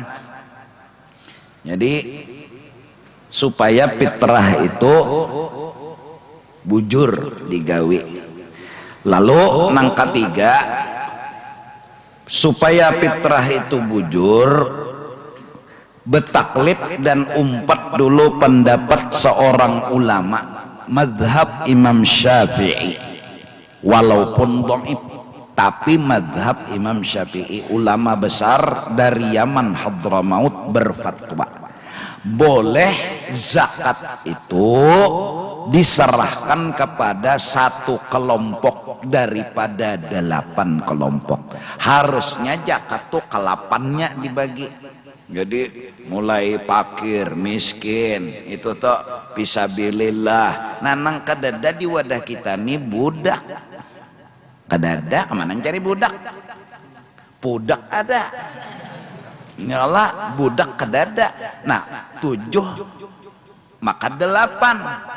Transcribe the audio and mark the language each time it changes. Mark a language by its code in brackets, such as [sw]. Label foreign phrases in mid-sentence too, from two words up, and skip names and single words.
[bjn] Jadi supaya fitrah itu bujur digawi. Lalu nang ketiga, supaya fitrah itu bujur, betaklid dan [id] umpat dulu pendapat seorang ulama madhab Imam Syafi'i, walaupun dhaif, tapi madhab Imam Syafi'i, ulama besar dari Yaman Hadramaut, berfatwa boleh zakat itu diserahkan kepada satu kelompok daripada 8 kelompok. [bjn] Harusnya zakat tuh ke 8-nya dibagi. Jadi mulai fakir, miskin, itu tuh fisabilillah. Nah nang kadada di wadah kita nih budak. Kadada kemana cari budak? Budak ada. Nyala budak kadada. Nah 7 maka 8.